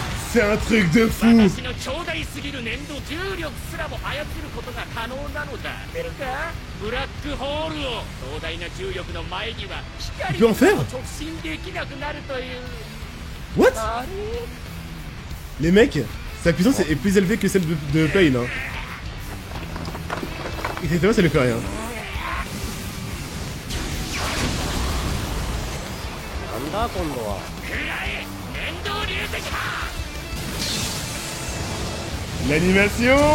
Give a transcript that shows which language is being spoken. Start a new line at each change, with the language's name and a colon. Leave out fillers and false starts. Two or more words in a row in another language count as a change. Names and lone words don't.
French: C'est un truc de fou.
Japanese: 私の強大すぎる粘土重力すらも操ることが可能なのだ。知ってるか？ブラックホールを壮大な重力の前には光が直進できなくなるという。
French: What? Les mecs, sa puissance est plus élevée que celle de Pain. Hein. Et Saitama, ça lui fait rien. L'animation.